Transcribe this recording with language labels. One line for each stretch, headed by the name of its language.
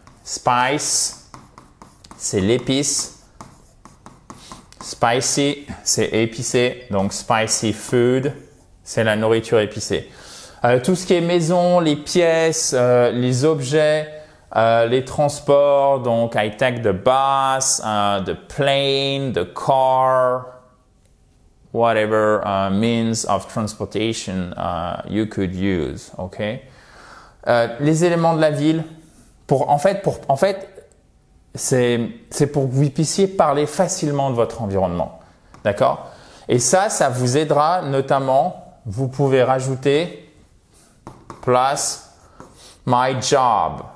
French: Spice, c'est l'épice. Spicy, c'est épicé. Donc, spicy food, c'est la nourriture épicée. Tout ce qui est maison, les pièces, les objets, les transports.
English: Donc, I take the bus, the plane, the car, whatever means of transportation you could use. Okay?
French: Les éléments de la ville. En fait, c'est pour que vous puissiez parler facilement de votre environnement. D'accord? Et ça vous aidera notamment, vous pouvez rajouter plus
English: my job.